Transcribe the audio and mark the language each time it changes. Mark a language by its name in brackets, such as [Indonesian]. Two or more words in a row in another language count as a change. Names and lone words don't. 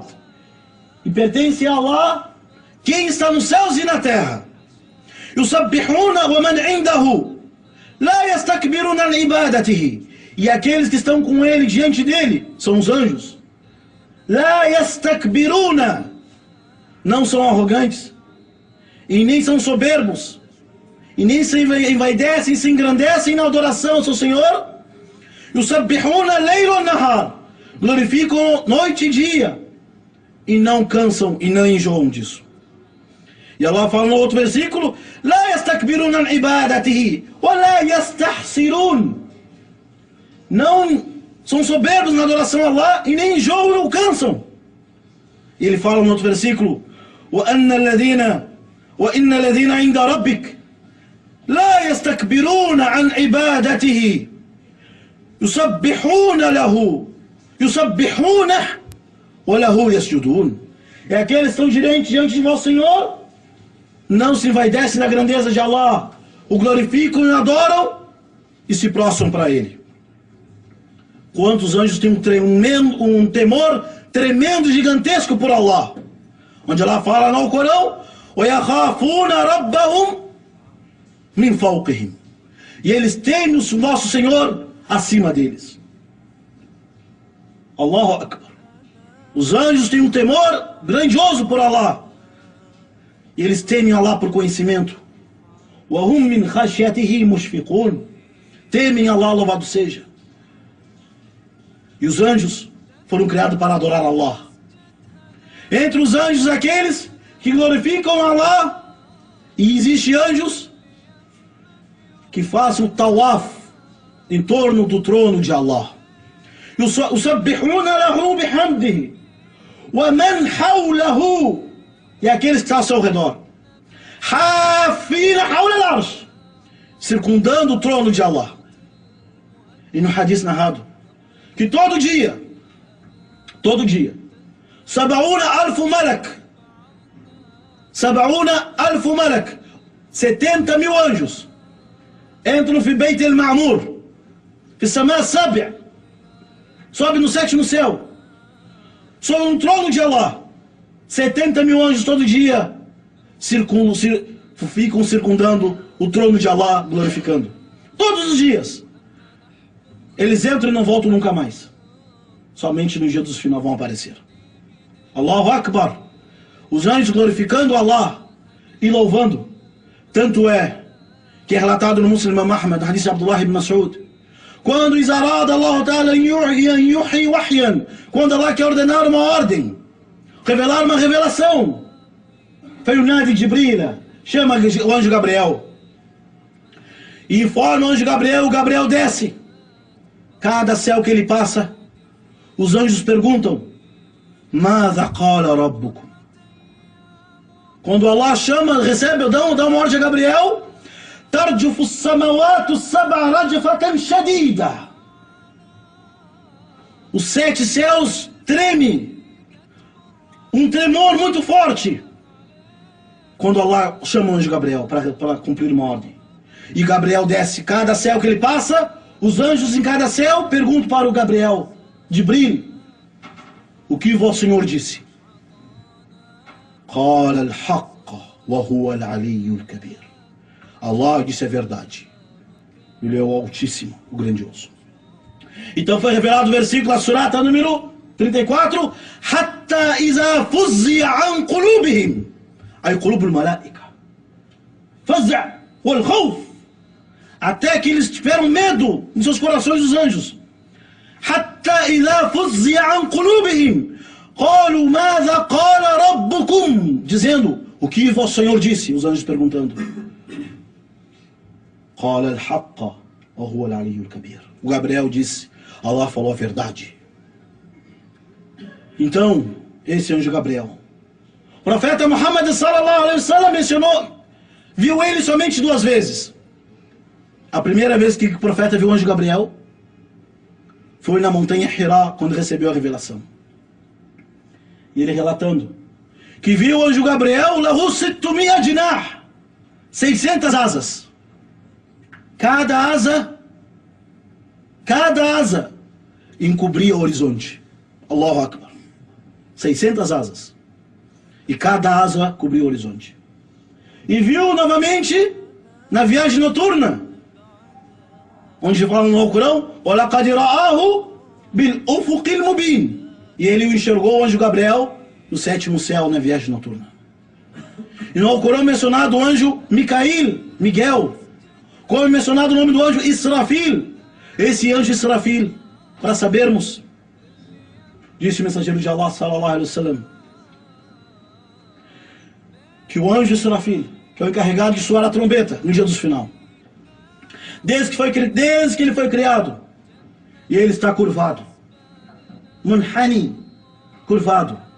[Portuguese] E pertence a Allah quem está nos céus e na terra. [Arabic] يُسَبِّحُونَ وَمَنْ عِنْدَهُ لَا يَسْتَكْبِرُونَ عَنْ عِبَادَتِهِ. [Portuguese] E aqueles que estão com ele, diante dele, são os anjos. [Arabic] لَا يَسْتَكْبِرُونَ. [Portuguese] Não são arrogantes, e nem são soberbos, e nem se envaidecem, se engrandecem na adoração ao seu Senhor. [Arabic] يُسَبِّحُونَ لَيْلُ وَالنَّهَارِ. [Portuguese] Glorificam noite e dia, e não cansam e não enjoam disso. E Allah fala no outro versículo: [Arabic] لا يستكبرون عن عبادته ولا يستحسرون. [Portuguese] Não são soberbos na adoração a Allah e nem enjoam, não cansam. E ele fala no outro versículo: [Arabic] وَإِنَّ الَّذِينَ عِنْدَ رَبِّكَ لَا يَسْتَكْبِرُونَ عَنْ عِبَادَتِهِ يُسَبِّحُونَ يُسَبِّحُونَهُ وَلَهُ يَسْجُدُونَ. [Portuguese] É aqueles que estão diante de vosso Senhor, não se envaidecem na grandeza de Allah, o glorificam e adoram e se prostram para ele. Quantos anjos têm um temor tremendo, gigantesco por Allah, onde Allah fala no Corão: [Arabic] وَيَخَافُونَ رَبَّهُمْ مِنْ فَوْقِهِمْ. [Portuguese] E eles temem o nosso Senhor acima deles. [Arabic] الله أكبر. [Portuguese] Os anjos têm um temor grandioso por Allah, e eles temem Allah por conhecimento. [Arabic] وَهُمْ مِنْ خَشْيَتِهِ مُشْفِقُونَ. [Portuguese] Temem Allah, louvado seja. E os anjos foram criados para adorar Allah. Entre os anjos, aqueles que glorificam Allah, e existem anjos que fazem o tawaf em torno do trono de Allah. [Arabic] يُسَبِّحُونَ لَهُ بِحَمْدِهِ وَمَنْ حَوْلَهُ. [Portuguese] E aqueles que estão ao seu redor, [Arabic] حَافِينَ حَوْلَ الْعَرْشِ, [Portuguese] circundando o trono de Allah. E no hadith narrado que todo dia, [Arabic] سَبْعُونَ أَلْفُ مَلَكٍ, [Portuguese] 70 mil anjos entram no Beit el-Ma'mur, [Arabic] في سماء سابعة, [Portuguese] sobe no sétimo céu, sob um trono de Allah. 70 mil anjos todo dia ficam circundando o trono de Allah, glorificando. Todos os dias. Eles entram e não voltam nunca mais. Somente no dia dos final vão aparecer. [Arabic] الله أكبر. [Portuguese] Os anjos glorificando Allah e louvando. Tanto é que é relatado no Muslim Imam Ahmad, hadith de Abdullah ibn Mas'ud: quando [Arabic] إذا أراد الله تعالى يوحي وحيا, [Portuguese] quando Allah quer ordenar uma ordem, revelar uma revelação. [Arabic] فينادي جبريل, [Portuguese] chama o anjo Gabriel. E informa o anjo Gabriel, o Gabriel desce. Cada céu que ele passa, os anjos perguntam: [Arabic] ماذا قال ربكم? [Portuguese] Quando Allah chama, recebe, dá uma ordem a Gabriel: [Arabic] ترجف السماوات السبع رجفة شديدة. [Portuguese] Os 7 céus tremem, um tremor muito forte, quando Allah chama o anjo Gabriel para cumprir uma ordem. E Gabriel desce, cada céu que ele passa, os anjos em cada céu perguntam para o Gabriel, Jibril, o que vosso Senhor disse? [Arabic] قال الحق وهو العلي الكبير. [Portuguese] Allah disse a verdade. Ele é o Altíssimo, o Grandioso. Então foi revelado o versículo da surata número 34. [Arabic] حتى إذا فزع عن قلوبهم. أي قلوب الملائكة. فزع والخوف. [Portuguese] Até que eles tiveram medo em seus corações dos anjos. [Arabic] حتى إذا فزع عن قلوبهم. قالوا ماذا قال ربكم. [Portuguese] Dizendo, o que vosso Senhor disse? Os anjos perguntando. [Arabic] قال الحق وهو العلي الكبير. [Portuguese] O Gabriel disse, Allah falou a verdade. Então, esse anjo Gabriel, o profeta Muhammad [Arabic] صلى الله عليه وسلم [Portuguese] mencionou, viu ele somente 2 vezes. A primeira vez que o profeta viu o anjo Gabriel foi na montanha Hira, quando recebeu a revelação. E ele relatando que viu o anjo Gabriel, [Arabic] له ستمائة جناح, [Portuguese] 600 asas. Cada asa encobria o horizonte. [Arabic] الله أكبر. 600 asas. [Portuguese] E cada asa cobria o horizonte. E viu novamente na viagem noturna, onde fala no Alcorão, [Arabic] وَلَقَدْ رَآهُ بِالْأُفُقِ الْمُبِينِ. [Portuguese] E ele o enxergou, o anjo Gabriel, no 7º céu, na viagem noturna. E no Alcorão mencionado o anjo Miguel. Como é mencionado o nome do anjo Israfil. Esse anjo Israfil, para sabermos, disse o mensageiro de Allah [Arabic] صلى الله عليه وسلم, [Portuguese] que o anjo Israfil, que é o encarregado de soar a trombeta no dia do final, desde que ele foi criado, e ele está curvado, munhani, curvado,